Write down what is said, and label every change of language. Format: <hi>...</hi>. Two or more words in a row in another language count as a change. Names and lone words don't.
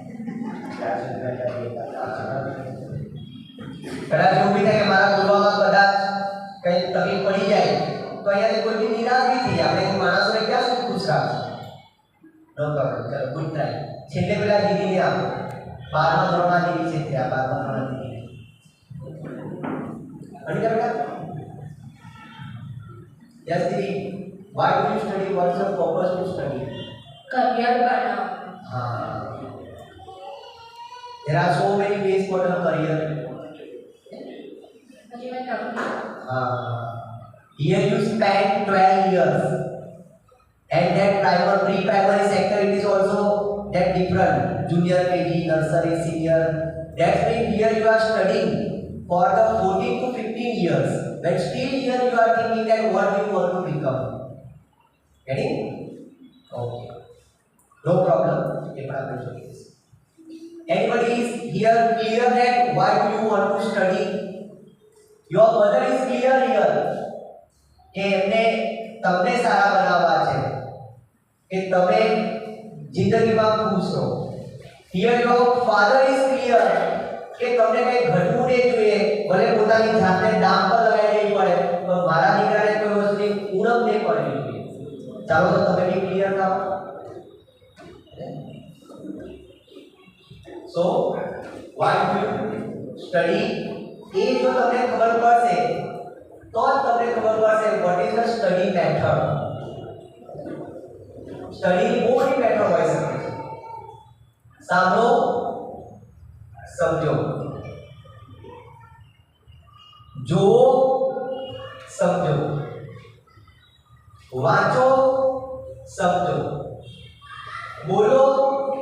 <gu>કદાચ એવું બી થાય કે મારા બોલવામાં કદાચ કંઈ તકલીફ પડી જાય તો અહીંયાથી કોઈ બી નિરાશ બી થઈ જાય. આપણે માણસોને ક્યાં સુધી ખુશ રાખશું?</gu> <en>No problem,</en> <gu>ચલો</gu> <en>good try.</en> <gu>છેલ્લે પેલા દીદીને આપો. 12મા ધોરણમાં દીદી છે ત્યાં, 12મા ધોરણમાં દીદી. અનિતા બેટા, યસ દીદી,</gu> <en>why do you study? What's your purpose to study?</en> <gu>career બનાવ.</gu> <en>हाँ, there are so many ways for a career.</en> <gu>હજી મેં complete.</gu> <en>Here you spend 12 years, and that pre-primary sector, it is also that different, junior KG, nursery, senior. That means here you are studying for the 14 to 15 years, but still here you are thinking that what you want to become. Getting? Okay, no problem. Anybody is here clear that why do you want to study? Your mother is clear here</en> <gu>કે એમને તમને સારા બનાવવા છે, કે તમે જિંદગીમાં ખુશ રહો.</gu> <en>Here your father is clear</en> <gu>કે તમને કંઈ ઘટવું નહીં જોઈએ, ભલે પોતાની જાતને દામ પર લગાવી દેવી પડે, પણ મારા દીકરાને કોઈ વસ્તુની ઉણપ નહીં પડવી જોઈએ. ચાલો તો તમે બી ક્લિયર થાઓ.</gu> <en>So why do you study?</en> <gu>એ જો તમને ખબર પડશે તો જ તમને ખબર પડશે</gu> <en>what is the study method.</en> <gu>સ્ટડી બહુ બધી મેથડ હોઈ શકે છે. સાંભળો, સમજો, જુઓ, સમજો, વાંચો, સમજો, બોલો,</gu>